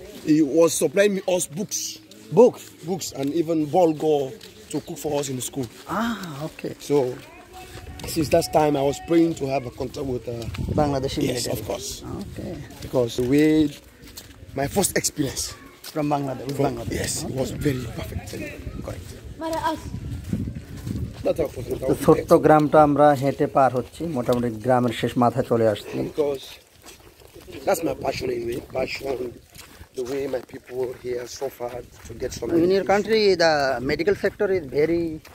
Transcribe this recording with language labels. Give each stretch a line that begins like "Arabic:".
English: He was supplying us books. Books and even bulgur to cook for us in the school. Ah, okay. So since that time I was praying to have a contact with Bangladeshi yes, military. of course. Okay. Because the way my first experience From Bangladesh. With Bangladesh. yes, it was very perfect and correct.
Bangla: তো ছোট্ট গ্রামটা আমরা হেঁটে পার হচ্ছি, মোটামুটি গ্রামের শেষ মাথায় চলে আসছি।
English: Because that's my passion anyway. Passion, the way my people here suffered to get something. In your country, the medical sector is very